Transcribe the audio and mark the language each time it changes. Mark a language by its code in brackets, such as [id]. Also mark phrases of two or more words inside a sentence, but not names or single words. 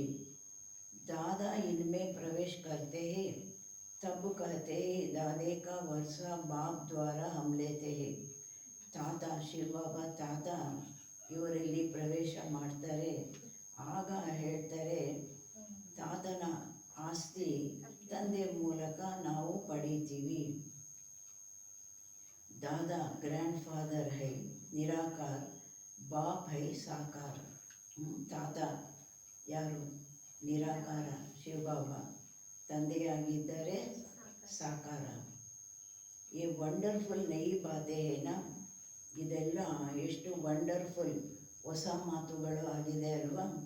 [hi] दादा इनमें प्रवेश करते हैं तब कहते हैं दादे का वर्सा बाप द्वारा हम लेते हैं. [kn] ತಾತ ಶಿವಬಾಬಾ ತಾತ ಇವರಲ್ಲಿ ಪ್ರವೇಶ ಮಾಡ್ತಾರೆ. ಆಗ ಹೇಳ್ತಾರೆ, ತಾತನ ಆಸ್ತಿ ತಂದೆ ಮೂಲಕ ನಾವು ಪಡೀತೀವಿ. [hi] दादा ग्रैंडफादर है निराकार, बाप है साकार. [kn] ತಾತ ಯಾರು? ನಿರಾಕಾರ ಶಿವಬಾಬಾ, ತಂದೆಯಾಗಿದ್ದರೆ ಸಾಕಾರ. [hi] ये वंडरफुल नई बातें हैं ना, [kn] ಇದೆಲ್ಲ ಎಷ್ಟು ವಂಡರ್ಫುಲ್ ಹೊಸ ಮಾತುಗಳು ಆಗಿದೆ ಅಲ್ವಾ.